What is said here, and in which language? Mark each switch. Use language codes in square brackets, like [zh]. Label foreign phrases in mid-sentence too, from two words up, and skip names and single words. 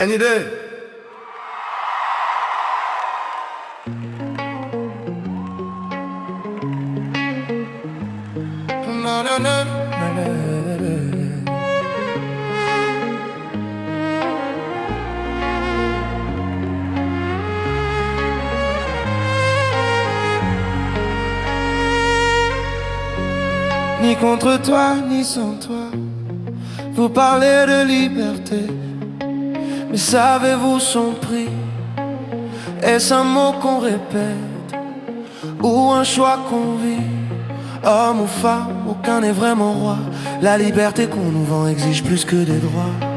[en] Any day. Na, na, na, na, na. [fr] Ni contre toi, ni sans toi, vous parlez de liberté, mais savez-vous son prix? Est-ce un mot qu'on répète ou un choix qu'on vit? Homme ou femme, aucun n'est vraiment roi. La liberté qu'on nous vend exige plus que des droits.